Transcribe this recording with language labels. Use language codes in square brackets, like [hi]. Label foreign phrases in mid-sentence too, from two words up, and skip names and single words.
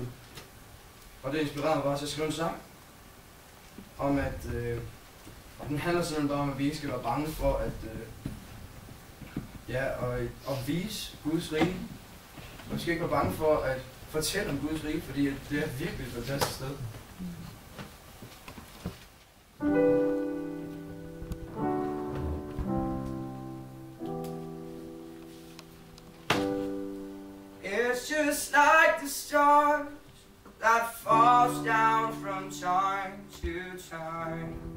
[da] Og det inspirerede mig bare til at skrive en sang om, at den handler simpelthen bare om, at vi ikke skal være bange for at at vise Guds rige. Vi skal ikke være bange for at fortælle om Guds rige, fordi det er virkelig et fantastisk sted. [en] It's just like the stars that falls down from time to time.